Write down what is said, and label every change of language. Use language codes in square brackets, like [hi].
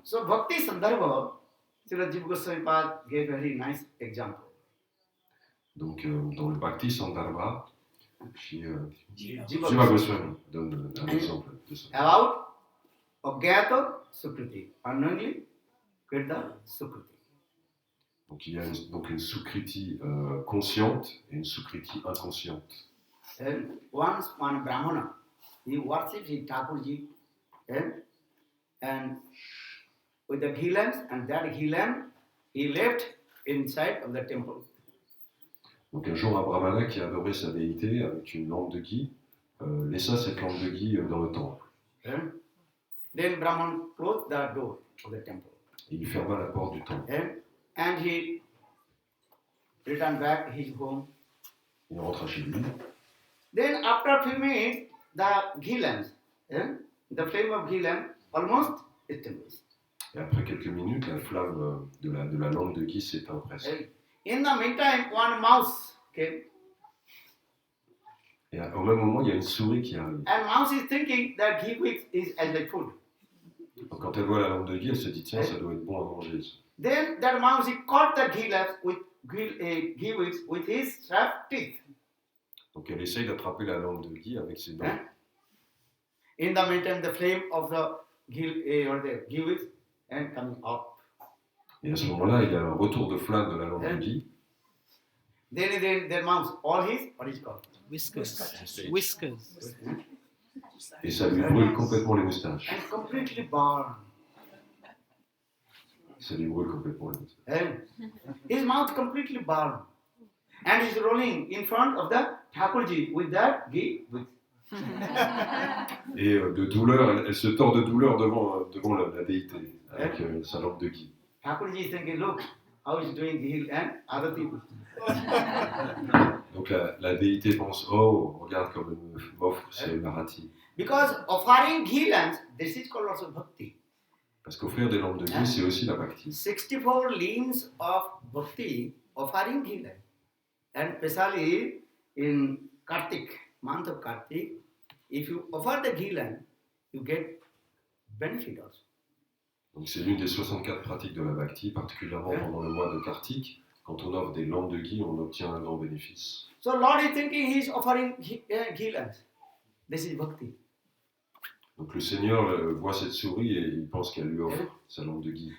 [en] So Bhakti Sandarbha, Srila Jiva Goswami Pad gave a very nice example. [fr] Donc dans le Bhakti Sandarbha, Jiva Jiva Goswami donne un exemple de ça. [en] About Agyata Sukriti, unknowingly Krita Sukriti. [fr] Donc il y a une sukriti consciente et une sukriti inconsciente. [en] And once one Brahmana, he worships his Thakurji and with the ghee lamps, and that ghee lamp he left inside of the temple. [fr] Donc un jour un brahmana qui adorait sa déité avec une lampe de ghee laissa cette lampe de ghee dans le temple. [en] Then Brahman closed the door of the temple. [fr] Il ferma la porte du temple. [en] And he returned back his home. [fr] Il rentra chez lui. [en] Then after a few minutes, the ghee lamps, the flame of ghee lamp almost extinguished. [fr] Et après quelques minutes, la flamme de la lampe de ghee s'éteint presque. [en] In the meantime, one mouse came. [fr] Et au même moment, il y a une souris qui arrive. [en] And mouse is thinking that ghee wicks is as like food. [fr] Donc, quand elle voit la lampe de ghee, elle se dit tiens, ça doit être bon à manger. [en] Then that mouse he caught the ghee lamps with ghee wicks with his sharp teeth. [fr] Donc elle essaye d'attraper la lampe de ghee avec ses dents. [en] In the meantime, the flame of the ghee wicks and coming up. [fr] Et à ce moment-là, il y a un retour de flamme de la lampe de ghee. [en] Then the mouse, all his, what is called? Whiskers. [fr] Et ça lui brûle complètement les moustaches. [en] And completely burned. [fr] Ça lui brûle complètement les moustaches. [en] And his mouth completely burned. And he's rolling in front of the Thakurji with that ghee wicks. [fr] Et de douleur, elle se tord de douleur devant la déité avec sa lampe de ghee. [en] Thakurji is thinking, look, how he's doing ghee and other people. [fr] Donc la déité pense, oh, regarde comme elle m'offre ses narratifs. [en] Because offering ghee lamps, this is called also bhakti. [fr] Parce qu'offrir des lampes de ghee, c'est aussi la bhakti. [en] 64 limbs of bhakti offering ghee lamp. And especially in Kartik, month of Kartik, if you offer the ghee lamp, you get benefit also. [fr] Donc c'est l'une des 64 pratiques de la bhakti, particulièrement pendant le mois de Kartik. Quand on offre des lampes de ghee, on obtient un grand bénéfice. [en] So Lord is thinking He is offering ghee lamps. This is bhakti. [fr] Donc le Seigneur voit cette souris et il pense qu'elle lui offre sa lampe de ghee.